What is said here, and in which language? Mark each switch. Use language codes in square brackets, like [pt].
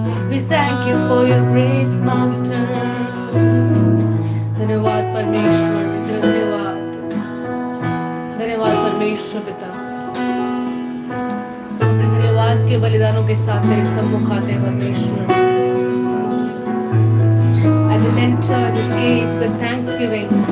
[en] We thank you for your grace, Master. [hi] धन्यवाद परमेश्वर, धन्यवाद, धन्यवाद परमेश्वर पिता। अपने धन्यवाद के बलिदानों के साथ तेरे सम्मुख आते हैं परमेश्वर। [en] I will enter his gates with thanksgiving.